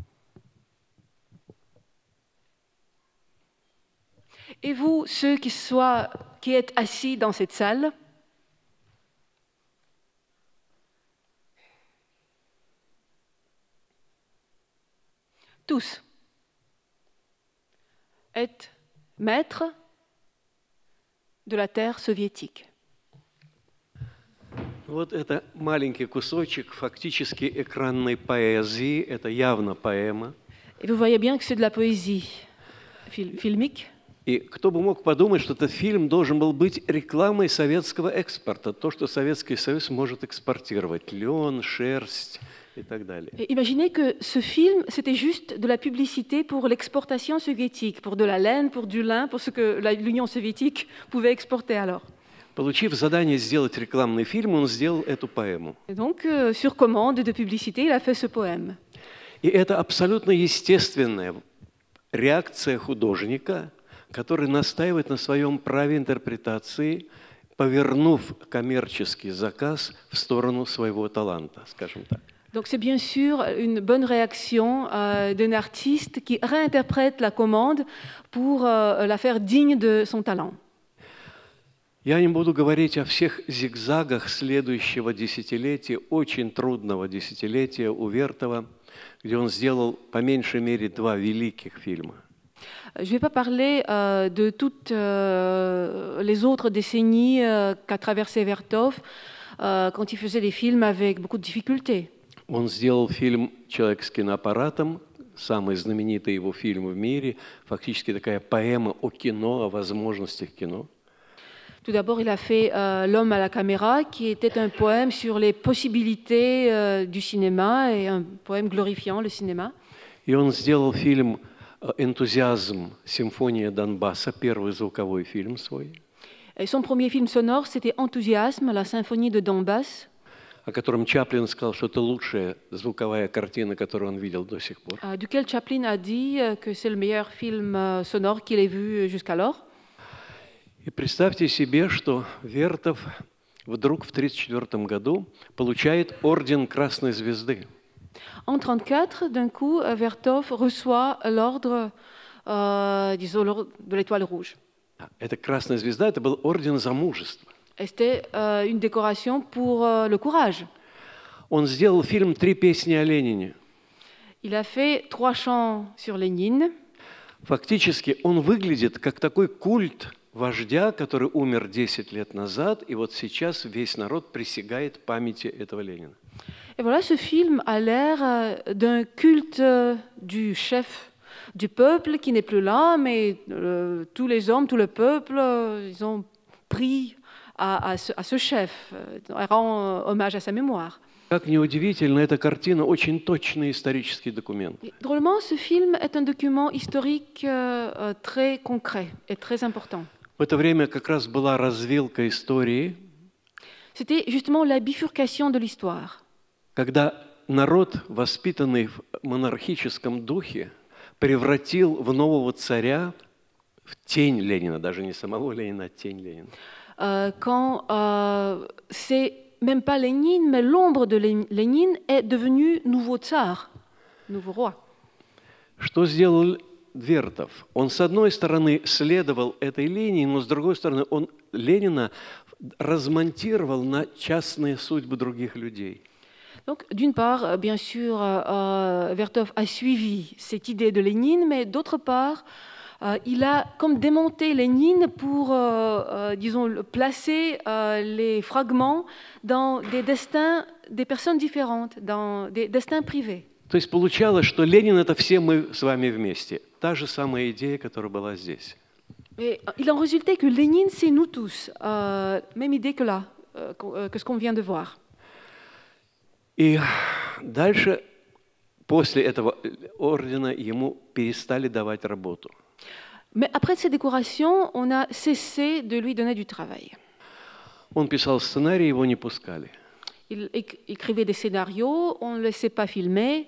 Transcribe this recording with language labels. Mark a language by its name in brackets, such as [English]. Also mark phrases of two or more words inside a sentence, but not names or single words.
[French] et vous, ceux qui êtes assis dans cette salle, tous êtes maîtres de la terre soviétique. [Russian] Вот это маленький кусочек фактически экранной поэзии, это явно поэма. [French] Et vous voyez bien que c'est de la poésie filmique. [Russian] И кто бы мог подумать, что этот фильм должен был быть рекламой советского экспорта, то, что Советский Союз может экспортировать: лен, шерсть, и так далее. [French] Et imaginez que ce film, c'était juste de la publicité pour l'exportation soviétique, pour de la laine, pour du lin, pour ce que l'Union soviétique pouvait exporter alors. [Russian] Получив задание сделать рекламный фильм, он сделал эту поэму. [French] Et donc, sur commande de publicité, il a fait ce poème. [Russian] И это абсолютно естественная реакция художника, который настаивает на своем праве интерпретации, повернув коммерческий заказ в сторону своего таланта, скажем так. [French] Donc c'est bien sûr une bonne réaction d'un artiste qui réinterprète la commande pour la faire digne de son talent. [Russian] Я не буду говорить о всех зигзагах следующего десятилетия, очень трудного десятилетия у Вертова, где он сделал по меньшей мере 2 великих фильма. [French] Je ne vais pas parler de toutes les autres décennies qu'a traversé Vertov quand il faisait des films avec beaucoup de difficultés. [Russian] Он сделал фильм «Человек с киноаппаратом», самый знаменитый его фильм в мире, фактически такая поэма о кино, о возможностях кино. [French] Tout d'abord, il a fait L'homme à la caméra, qui était un poème sur les possibilités du cinéma et un poème glorifiant le cinéma. [Russian] И он сделал фильм «Энтузиазм. Симфония Донбасса», первый звуковой фильм свой. [French] Et son premier film sonore, c'était Enthousiasme, la symphonie de Donbass, [Russian] О котором Чаплин сказал, что это лучшая звуковая картина, которую он видел до сих пор. [French] duquel Chaplin a dit que c'est le meilleur film sonore qu'il ait vu jusqu'alors. [Russian] И представьте себе, что Вертов вдруг в 1934 году получает орден Красной Звезды. [French] En 1934, d'un coup, Vertov reçoit l'ordre, disons, l'ordre de l'Étoile rouge. [Russian] Эта Красная Звезда, это был орден за мужество. [French] Et c'était une décoration pour le courage. [Russian] Он сделал фильм «Три песни о Ленине». [French] Il a fait 3 chants sur Lénine. [Russian] Фактически он выглядит как такой культ вождя, который умер 10 лет назад, и вот сейчас весь народ присягает памяти этого Ленина. [French] Et voilà, ce film a l'air d'un culte du chef du peuple qui n'est plus là, mais tous les hommes, tout le peuple, ils ont pris à ce chef, rend hommage à sa mémoire. [Russian] Как неудивительно, эта картина очень точный исторический документ. [French] Et, drôlement, ce film est un document historique très concret et très important. [Russian] В это время как раз была развилка истории, [French] C'était justement la bifurcation de l'histoire. [Russian] когда народ, воспитанный в монархическом духе, превратил в нового царя в тень Ленина, даже не самого Ленина, а тень Ленина. [French] Quand c'est même pas Lénine, mais l'ombre de Lénine est devenu nouveau tsar, nouveau roi. [Russian] Что сделал Вертов? Он, с одной стороны, следовал этой линии, но с другой стороны, он Ленина размонтировал на частные судьбы других людей. [French] Donc, d'une part, bien sûr, Vertov a suivi cette idée de Lénine, mais d'autre part, il a comme démonté Lénine pour, disons, placer les fragments dans des destins des personnes différentes, dans des destins privés. [Russian] То есть получалось, что Ленин – это все мы с вами вместе. Та же самая идея, которая была здесь. [French] Et il en résultait que Lénine, c'est nous tous, même idée que là, que ce qu'on vient de voir. [Russian] И дальше, после этого ордена, ему перестали давать работу. [French] Mais après ces décorations, on a cessé de lui donner du travail. [Russian] Он писал сценарий, его не пускали. [French] Il écrivait des scénarios, on ne le laissait pas filmer.